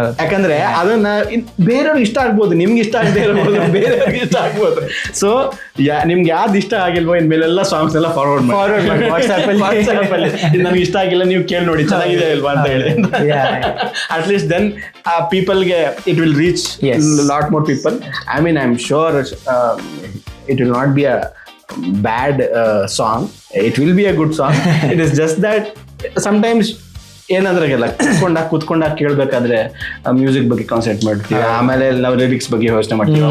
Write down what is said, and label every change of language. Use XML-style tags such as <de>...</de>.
<kn>ಯಾಕಂದ್ರೆ ಅದನ್ನ ಬೇರೆಯವ್ರಿಗೆ ಇಷ್ಟ ಆಗ್ಬೋದು, ನಿಮ್ಗೆ ಇಷ್ಟ ಆಗದೆ ಇರಬಹುದು, ಬೇರೆಯವ್ರಿಗೆ ಇಷ್ಟ ಆಗ್ಬೋದು. ಸೊ ನಿಮ್ಗೆ ಯಾವ್ದು ಇಷ್ಟ ಆಗಿಲ್ವೋ ಇನ್ಮೇಲೆಲ್ಲ ಸಾಂಗ್ಸ್ ಎಲ್ಲ ಫಾರ್ವರ್ಡ್ ಮಾಡಿ ವಾಟ್ಸ್ಆಪ್ ಅಲ್ಲಿ ನಮ್ಗೆ ಇಷ್ಟ ಆಗಿಲ್ಲ, ನೀವು ಕೇಳಿ ನೋಡಿ ಚೆನ್ನಾಗಿದೆ ಅಲ್ವಾ ಅಂತ ಹೇಳಿ.</kn> <en>At least then ಪೀಪಲ್ಗೆ it will reach lot more people. I mean I am sure it will not be a bad song. It will be a good song. It is just that sometimes</en> <kn>ಏನಾದ್ರಾಗೆಲ್ಲ ಕೂತ್ಕೊಂಡಾಗ ಕೇಳ್ಬೇಕಾದ್ರೆ music ಬಗ್ಗೆ concentrate ಮಾಡ್ತೀವಿ, ಆಮೇಲೆ ನಾವು lyrics ಬಗ್ಗೆ ಯೋಚನೆ ಮಾಡ್ತೀವಿ.</kn>